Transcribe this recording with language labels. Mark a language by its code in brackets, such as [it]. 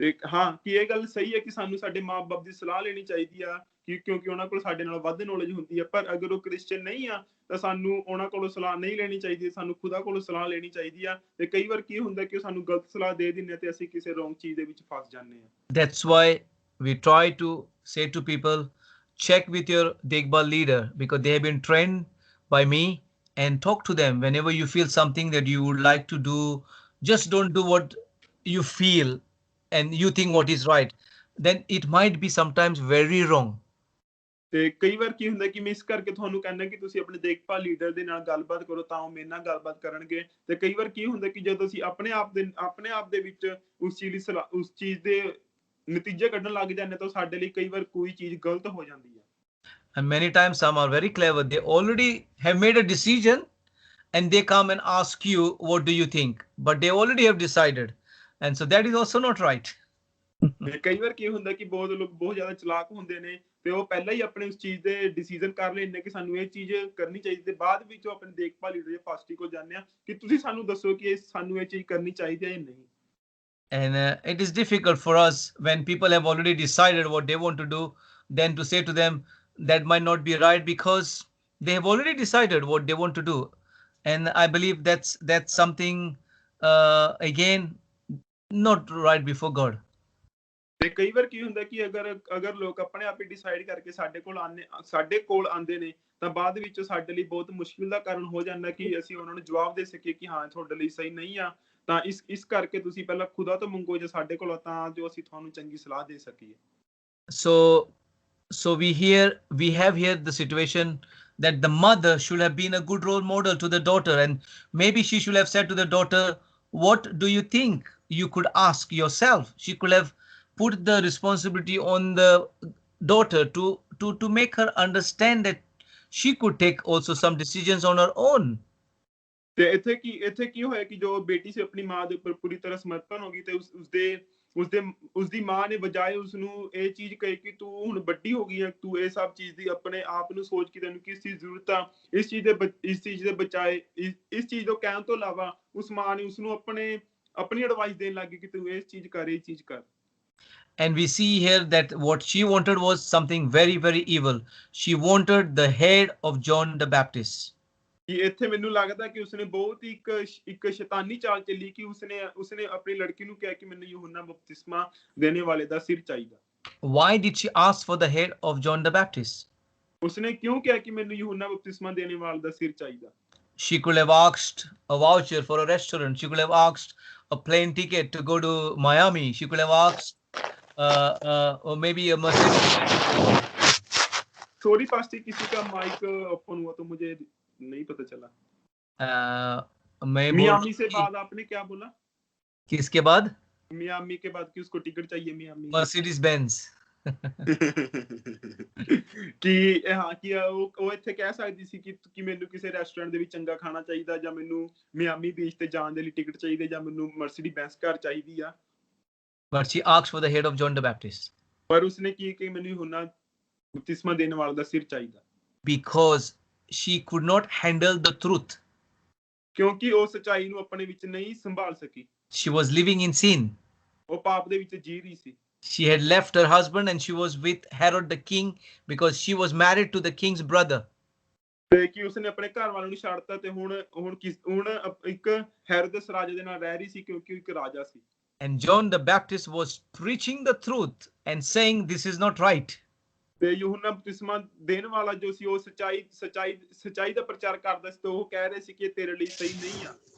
[pa] ਹਾਂ, ਕਿ ਇਹ ਗੱਲ ਸਹੀ ਹੈ ਕਿ ਸਾਨੂੰ ਸਾਡੇ ਮਾਂ-ਬਾਪ ਦੀ ਸਲਾਹ ਲੈਣੀ ਚਾਹੀਦੀ ਆ ਕਿਉਂਕਿ ਉਹਨਾਂ ਕੋਲ ਸਾਡੇ ਨਾਲ ਵੱਧ ਨੌਲੇਜ ਹੁੰਦੀ ਹੈ। ਪਰ ਅਗਰ ਉਹ ਕ੍ਰਿਸਚੀਅਨ ਨਹੀਂ ਆ ਤਾਂ ਸਾਨੂੰ ਉਹਨਾਂ ਕੋਲੋਂ ਸਲਾਹ ਨਹੀਂ ਲੈਣੀ ਚਾਹੀਦੀ, ਸਾਨੂੰ ਖੁਦਾ ਕੋਲੋਂ ਸਲਾਹ ਲੈਣੀ ਚਾਹੀਦੀ ਆ। ਤੇ ਕਈ ਵਾਰ ਕੀ ਹੁੰਦਾ ਕਿ ਉਹ ਸਾਨੂੰ ਗਲਤ ਸਲਾਹ ਦੇ ਦਿੰਦੇ ਤੇ ਅਸੀਂ ਕਿਸੇ ਰੋਂਗ ਚੀਜ਼ ਦੇ ਵਿੱਚ ਫਸ ਜਾਂਦੇ ਹਾਂ। [en] That's why we try to say to people, check with your Dekbal leader, because they have been trained by me, and talk to them whenever you feel something that you would like to do. Just don't do what you feel and you think what is right. Then it might be sometimes very wrong. [pa] ਤੇ ਕਈ ਵਾਰ ਕੀ ਹੁੰਦਾ ਕਿ ਮੈਂ ਇਸ ਕਰਕੇ ਤੁਹਾਨੂੰ ਕਹਿੰਦਾ ਕਿ ਤੁਸੀਂ ਆਪਣੇ ਦੇਖਭਾਲ ਲੀਡਰ ਦੇ ਨਾਲ ਗੱਲਬਾਤ ਕਰੋ ਤਾਂ ਉਹ ਮੇਰੇ ਨਾਲ ਗੱਲਬਾਤ ਕਰਨਗੇ। ਤੇ ਕਈ ਵਾਰ ਕੀ ਹੁੰਦਾ ਕਿ ਜਦੋਂ ਅਸੀਂ ਆਪਣੇ ਆਪ ਦੇ ਵਿੱਚ ਉਸ ਚੀਜ਼ ਦੇ ਨਤੀਜੇ ਕੱਢਣ ਲੱਗ ਜਾਂਦੇ ਤਾਂ ਸਾਡੇ ਲਈ ਕਈ ਵਾਰ ਕੋਈ ਚੀਜ਼ ਗਲਤ ਹੋ ਜਾਂਦੀ ਹੈ। [en] And many times some are very clever. They already have made a decision and they come and ask you, what do you think? But they already have decided. And so that is also not right. [pa] ਕਈ ਵਾਰ ਕੀ ਹੁੰਦਾ ਕਿ ਬਹੁਤ ਲੋਕ ਬਹੁਤ ਜ਼ਿਆਦਾ ਚਲਾਕ ਹੁੰਦੇ ਨੇ, ਤੇ ਉਹ ਪਹਿਲਾਂ ਹੀ ਆਪਣੇ ਉਸ ਚੀਜ਼ ਦੇ ਡਿਸੀਜਨ ਕਰ ਲੈਂਦੇ ਕਿ ਸਾਨੂੰ ਇਹ ਚੀਜ਼ ਕਰਨੀ ਚਾਹੀਦੀ ਤੇ ਬਾਅਦ ਵਿੱਚ ਉਹ ਆਪਣੇ ਦੇਖਭਾਲ ਲੀਡਰ ਜਾਂ ਪਾਸਟਰ ਕੋਲ ਜਾਂਦੇ ਆ ਕਿ ਤੁਸੀਂ ਸਾਨੂੰ ਦੱਸੋ ਕਿ ਸਾਨੂੰ ਇਹ ਚੀਜ਼ ਕਰਨੀ ਚਾਹੀਦੀ ਹੈ ਜਾਂ ਨਹੀਂ। [en] And it is difficult for us when people have already decided what they want to do, then to say to them that might not be right because they have already decided what they want to do. And I believe that's something again not right before God. [pa] ਤੇ ਕਈ ਵਾਰ ਕੀ ਹੁੰਦਾ ਕਿ ਅਗਰ ਲੋਕ ਆਪਣੇ ਆਪ ਹੀ decide ਕਰਕੇ ਸਾਡੇ ਕੋਲ ਆਉਂਦੇ ਨੇ ਤਾਂ ਬਾਅਦ ਵਿੱਚ ਸਾਡੇ ਲਈ ਬਹੁਤ ਮੁਸ਼ਕਿਲ ਦਾ ਕਾਰਨ ਹੋ ਜਾਂਦਾ ਕਿ ਅਸੀਂ ਉਹਨਾਂ ਨੂੰ ਜਵਾਬ ਦੇ ਸਕੀਏ ਕਿ ਹਾਂ ਤੁਹਾਡੇ ਲਈ ਸਹੀ ਨਹੀਂ ਆ ਤਾਂ ਇਸ ਕਰਕੇ ਤੁਸੀਂ ਪਹਿਲਾਂ ਖੁਦਾ ਤੋਂ ਮੰਗੋ ਜੇ ਸਾਡੇ ਕੋਲ ਤਾਂ ਜੋ ਅਸੀਂ ਤੁਹਾਨੂੰ ਚੰਗੀ ਸਲਾਹ ਦੇ ਸਕੀਏ। [en] So we have here the situation that the mother should have been a good role model to the daughter, and maybe she should have said to the daughter, what do you think you could ask yourself? She could have put the responsibility on the daughter to make her understand that she could take also some decisions on her own. [pa] ਤੇ ਇੱਥੇ ਕੀ ਹੋਇਆ ਕਿ ਜੋ ਬੇਟੀ ਸੀ ਆਪਣੀ ਮਾਂ ਦੇ ਉੱਪਰ ਪੂਰੀ ਤਰ੍ਹਾਂ ਸਮਰਪਣ ਹੋ ਗਈ ਤੇ ਉਸਦੀ ਮਾਂ ਨੇ ਬਜਾਏ ਉਸਨੂੰ ਇਹ ਚੀਜ਼ ਕਹੀ ਕਿ ਤੂੰ ਹੁਣ ਵੱਡੀ ਹੋ ਗਈ ਹੈ, ਤੂੰ ਇਹ ਸਭ ਚੀਜ਼ ਦੀ ਆਪਣੇ ਆਪ ਨੂੰ ਸੋਚ ਕਿ ਤੈਨੂੰ ਕਿਸ ਚੀਜ਼ ਦੀ ਜ਼ਰੂਰਤ ਆ, ਇਸ ਚੀਜ਼ ਦੇ ਬਚਾਏ ਇਸ ਚੀਜ਼ ਤੋਂ ਕਹਿਣ ਤੋਂ ਇਲਾਵਾ ਉਸ ਮਾਂ ਨੇ ਉਸਨੂੰ ਆਪਣੀ ਐਡਵਾਈਸ ਦੇਣ ਲੱਗੀ ਕਿ ਤੂੰ ਇਹ ਚੀਜ਼ ਕਰ। [en] And we see here that what she wanted was something very, very evil. She wanted the head of John the Baptist. [pa] ਕਿ ਇੱਥੇ ਮੈਨੂੰ ਲੱਗਦਾ ਕਿ ਉਸਨੇ ਬਹੁਤ ਹੀ ਇੱਕ ਸ਼ੈਤਾਨੀ ਚਾਲ ਚੱਲੀ ਕਿ ਉਸਨੇ ਆਪਣੀ ਲੜਕੀ ਨੂੰ ਕਿਹਾ ਕਿ ਮੈਨੂੰ ਯੂਹੰਨਾ ਬਪਤਿਸਮਾ ਦੇਣੇ ਵਾਲੇ ਦਾ ਸਿਰ ਚਾਹੀਦਾ। [en] Why did she ask for the head of John the Baptist? [pa] ਉਸਨੇ ਕਿਉਂ ਕਿਹਾ ਕਿ ਮੈਨੂੰ ਯੂਹੰਨਾ ਬਪਤਿਸਮਾ ਦੇਣੇ ਵਾਲੇ ਦਾ ਸਿਰ ਚਾਹੀਦਾ? [en] She could have asked a voucher for a restaurant. She could have asked a plane ticket to go to Miami. She could have asked or maybe a Mercedes. Sorry, Pastor, [hi] किसी का माइक ओपन हुआ तो मुझे नहीं पता चला। Miami से बाद आपने क्या बोला? किसके बाद? मियामी के बाद कि उसको टिकट चाहिए मियामी। [en] Mercedes Benz. [pa] ਕਿ ਹਾਂ ਕਿ ਉਹ ਇੱਥੇ ਕਹਿ ਸਕਦੀ ਸੀ ਕਿ ਮੈਨੂੰ ਕਿਸੇ ਰੈਸਟੋਰੈਂਟ ਦੇ ਵਿੱਚ ਚੰਗਾ ਖਾਣਾ ਚਾਹੀਦਾ ਜਾਂ ਮੈਨੂੰ ਮਿਆਮੀ ਬੀਚ ਤੇ ਜਾਣ ਦੇ ਲਈ ਟਿਕਟ ਚਾਹੀਦੀ ਜਾਂ ਮੈਨੂੰ ਮਰਸੀਡੀ ਬੈਂਸ ਕਾਰ ਚਾਹੀਦੀ ਆ। [en] But she asked for the head of John the Baptist. [pa] ਪਰ ਉਸਨੇ ਕੀ ਕਿ ਮੈਨੂੰ ਯੂਹੰਨਾ ਬਪਤਿਸਮਾ ਦੇਣ ਵਾਲੇ ਦਾ ਸਿਰ ਚਾਹੀਦਾ। [en] Because she could not handle the truth. [pa] ਕਿਉਂਕਿ ਉਹ ਸੱਚਾਈ ਨੂੰ ਆਪਣੇ ਵਿੱਚ ਨਹੀਂ ਸੰਭਾਲ ਸਕੀ। [en] She was living in sin. [pa] ਉਹ ਪਾਪ ਦੇ ਵਿੱਚ ਜੀ ਰਹੀ ਸੀ। [en] She had left her husband and she was with Herod the king because she was married to the king's brother. [pa] ਤੇ ਕਿ ਉਸਨੇ ਆਪਣੇ ਘਰ ਵਾਲਿਆਂ ਨੂੰ ਛੱਡਤਾ ਤੇ ਹੁਣ ਇੱਕ ਹੈਰੋਦਸ ਰਾਜੇ ਦੇ ਨਾਲ ਰਹਿ ਰਹੀ ਸੀ ਕਿਉਂਕਿ ਇੱਕ ਰਾਜਾ ਸੀ। [en] And John the Baptist was preaching the truth and saying this is not right. [pa] ਤੇ ਯੂਹੰਨਾ ਬਪਤਿਸਮਾ ਦੇਣ ਵਾਲਾ ਜੋ ਸੀ ਉਹ ਸੱਚਾਈ ਦਾ ਪ੍ਰਚਾਰ ਕਰਦਾ ਸੀ ਤੇ ਉਹ ਕਹਿ ਰਹੇ ਸੀ ਕਿ ਇਹ ਤੇਰੇ ਲਈ ਸਹੀ ਨਹੀਂ ਆ।